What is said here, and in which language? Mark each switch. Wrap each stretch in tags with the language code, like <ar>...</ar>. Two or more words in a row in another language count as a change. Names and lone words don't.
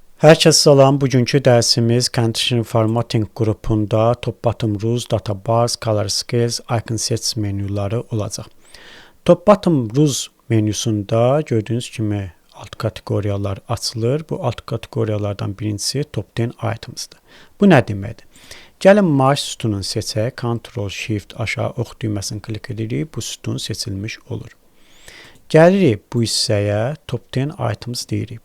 <az>Hər kəs salam. Bugünkü dərsimiz Condition Formatting qrupunda Top-Bottom Rules, Database, Color Scales, Icon Sets menyuları olacaq. Top-Bottom Rules menyusunda gördüyünüz kimi alt kateqoriyalar açılır. Bu alt kateqoriyalardan birincisi Top 10 Items'dır. Bu nə deməkdir? Gəlin maaş sütununu seçək. Ctrl-Shift aşağı ox düyməsini klik edirik. Bu sütun seçilmiş olur. Gəlirik bu hissəyə Top 10 Items deyirik.</az>